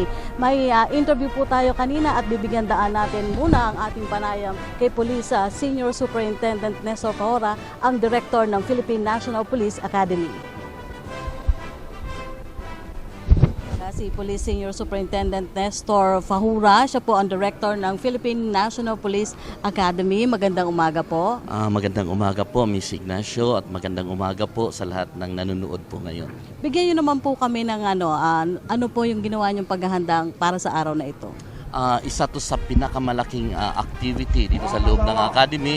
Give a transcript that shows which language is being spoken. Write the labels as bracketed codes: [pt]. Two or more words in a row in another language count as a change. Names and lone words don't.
[tl] May interview po tayo kanina at bibigyan daan natin muna ang ating panayam kay Police Senior Superintendent Nestor Fahura, ang Director ng Philippine National Police Academy. Si Police Senior Superintendent Nestor Fahura, siya po ang Director ng Philippine National Police Academy. Magandang umaga po. Magandang umaga po, Miss Ignacio, at magandang umaga po sa lahat ng nanonood po ngayon. Bigyan niyo naman po kami ng ano po yung ginawa niyong paghahanda para sa araw na ito. Isa to sa pinakamalaking activity dito sa loob ng Academy.